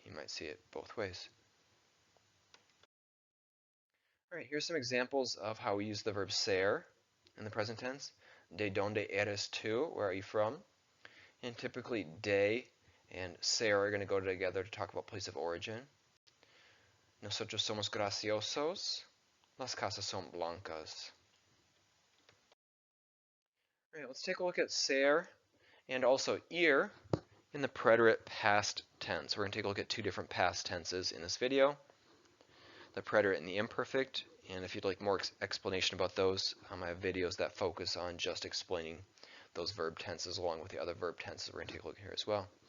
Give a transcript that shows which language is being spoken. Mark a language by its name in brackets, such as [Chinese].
[English] You might see it both ways. All right, here's some examples of how we use the verb ser in the present tense. [Spanish] De donde eres tú? [English] Where are you from? And typically de and ser are going to go together to talk about place of origin. [Spanish] Nosotros somos graciosos. Las casas son blancas. [English] All right, let's take a look at ser and also ir in the preterite past tense. We're going to take a look at two different past tenses in this video. The preterite and the imperfect. And if you'd like more explanation about those, I have videos that focus on just explaining those verb tenses along with the other verb tenses. We're going to take a look here as well.